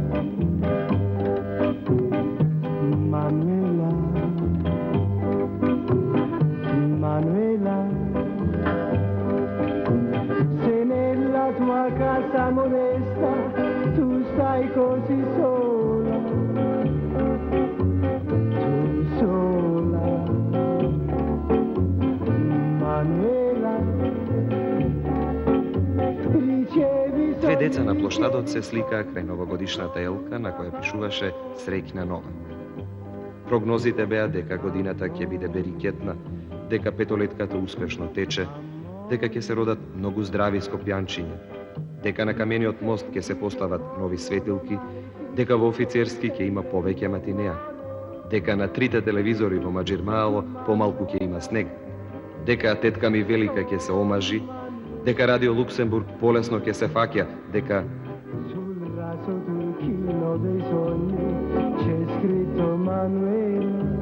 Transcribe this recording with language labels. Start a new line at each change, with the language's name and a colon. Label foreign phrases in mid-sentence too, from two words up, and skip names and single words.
Italian: Manuela, Manuela, se nella tua casa modesta tu stai così sola, tu sola, Manuela, ricevi
Macedonian: Две деца на плоштадот се сликаа крај новогодишната елка на која пишуваше Среќна нова. Прогнозите беа дека годината ќе биде берикетна, дека петолетката успешно тече, дека ќе се родат многу здрави скопјанчиња, дека на камениот мост ќе се постават нови светилки, дека во офицерски ќе има повеќе матинеа, дека на 3 телевизори во Маџирмаало помалку ќе има снег, дека тетка ми Велика ќе се омажи, дека Радио Луксембург полесно ќе се фаќа, дека
Italian: sul raso turchino dei sogni c'è scritto Manuela.